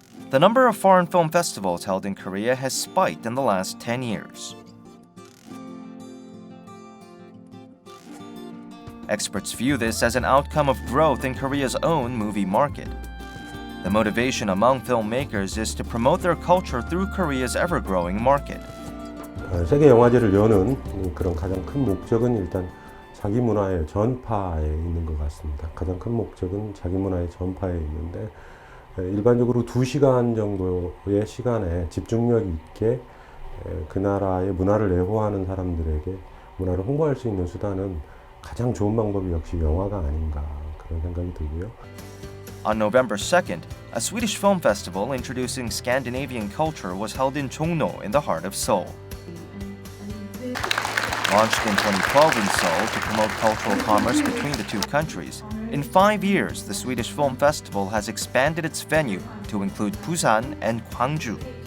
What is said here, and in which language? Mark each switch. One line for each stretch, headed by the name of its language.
English: The number of foreign film festivals held in Korea has spiked in the last 10 years. Experts view this as an outcome of growth in Korea's own movie market. The motivation among filmmakers is to promote their culture through Korea's ever-growing market.
Korean: 세계 영화제를 여는 그런 가장 큰 목적은 일단 자기 문화의 전파에 있는 것 같습니다. 가장 큰 목적은 자기 문화의 전파에 있는데 일반적으로 2시간 정도의 시간에 집중력 있게 그 나라의 문화를 애호하는 사람들에게 문화를 홍보할 수 있는 수단은 가장 좋은 방법이 역시 영화가 아닌가 그런 생각이 들고요.
English: On November 2nd, a Swedish film festival introducing Scandinavian culture was held in Jongno in the heart of Seoul. Launched in 2012 in Seoul to promote cultural commerce between the two countries, in 5 years the Swedish Film Festival has expanded its venue to include Busan and Gwangju.